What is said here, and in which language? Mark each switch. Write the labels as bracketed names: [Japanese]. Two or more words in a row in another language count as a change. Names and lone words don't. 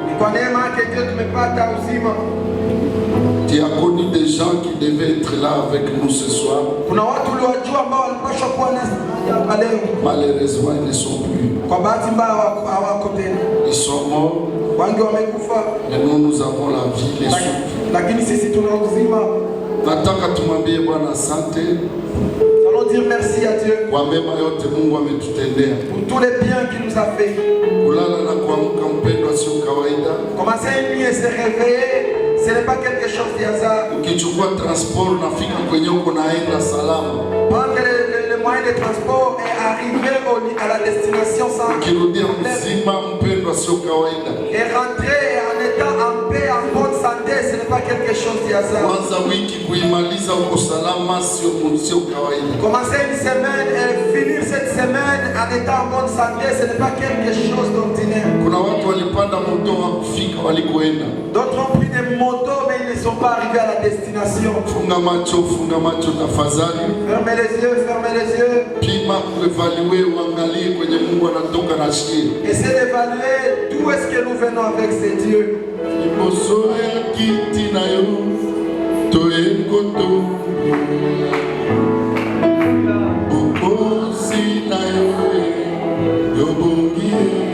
[French] Tu as connu des gens qui devaient être là avec nous ce soir. Malheureusement, ils ne sont plus. Ils sont morts. Mais nous avons la vie, les souffles. [Swahili] Nataka tumwambie Bwana asante. [French] Allons dire merci à Dieu [Swahili] kwa mema yote Mungu ametutendea. [French] Pour tous les biens qu'il nous a fait. [Swahili] Kulala na kuamka mpendwa sio kawaida. [French] Commencer une nuit et se réveiller, ce n'est pas quelque chose de hasard. [Swahili] Ukichukua transport unafika kwenye uko naenda salama. [French] Prendre le moyen de transport et arriver à la destination sans [Swahili] ukirudia mzima mpendwa sio kawaida. [French] Et rentrer en étant en paix, en bonne santé, ce n'est pas quelque chose de hasard. [Swahili] Kwanza wiki kuimaliza uko salama sio kawaida. [French] Commencer une semaine et finir cette semaine en étant en bonne santé, ce n'est pas quelque chose d'ordinaire. [Swahili] Kuna watu walipanda moto wa kufika walikoenda. [French] D'autres ont pris des motos mais ils ne sont pas arrivés à la destination. [Swahili] Funga macho tafadhali. [French] Fermez les yeux, fermez les yeux. [Swahili] Pima evaluer uangalie kwenye Mungu anatoka na shie. [French] Essayez d'évaluer d'où est-ce que nous venons avec ces dieux. [Lingala] Iboso ya kiti na yo toengoto. Bokosi na yo yobongie.